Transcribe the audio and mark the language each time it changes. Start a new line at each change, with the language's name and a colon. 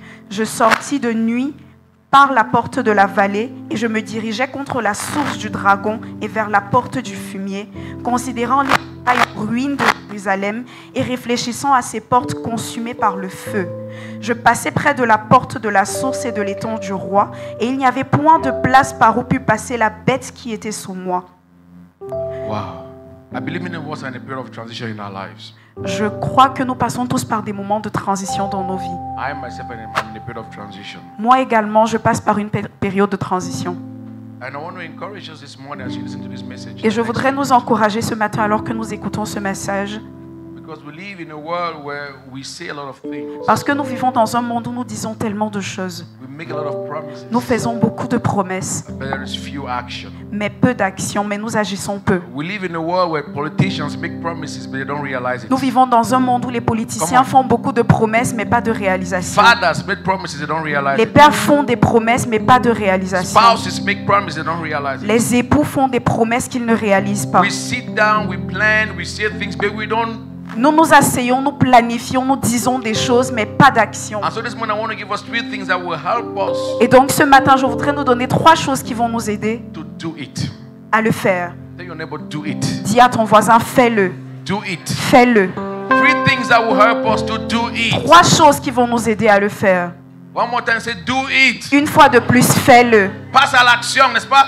French: Je sortis de nuit par la porte de la vallée et je me dirigeais contre la source du dragon et vers la porte du fumier, considérant les ruines de Jérusalem et réfléchissant à ces portes consumées par le feu. Je passais près de la porte de la source et de l'étang du roi, et il n'y avait point de place par où pût passer la bête qui était sous moi.
English: Wow. I believe many of us are in a period of transition in our lives.
French: Je crois que nous passons tous par des moments de transition dans nos vies.
English: I myself am in a period of transition.
French: Moi également, je passe par une période de transition.
English: And I want to encourage us this morning as you listen to this message.
French: Et je voudrais nous encourager ce matin alors que nous écoutons ce message.
English: Because we live in a world where we say a lot of things.
French: Parce que nous vivons dans un monde où nous disons tellement de choses.
English: We make a lot of promises.
French: Nous faisons beaucoup de promesses,
English: But there is few action.
French: mais peu d'actions, mais nous agissons peu.
English: We live in a world where politicians make promises but they don't realize it.
French: Nous vivons dans un monde où les politiciens font beaucoup de promesses, mais pas de réalisation.
English: Fathers make promises they don't realize
French: Les
English: it.
French: pères font des promesses, mais pas de réalisation.
English: Spouses make promises they don't realize it.
French: Les époux font des promesses qu'ils ne réalisent pas.
English: We sit down, we plan, we say things, but we don't
French: Nous nous asseyons, nous planifions, nous disons des choses, mais pas d'action.
English: And so this morning I want to give us 3 things that will help us
French: Et donc ce matin, je voudrais nous donner 3 choses qui vont nous aider
English: to do it.
French: à le faire.
English: Tell your neighbor, do it.
French: Dis à ton voisin, fais-le.
English: Do it.
French: Fais-le.
English: 3 things that will help us to do it.
French: 3 choses qui vont nous aider à le faire.
English: One more time, say do it.
French: Une fois de plus, fais-le. Passe à l'action, n'est-ce pas?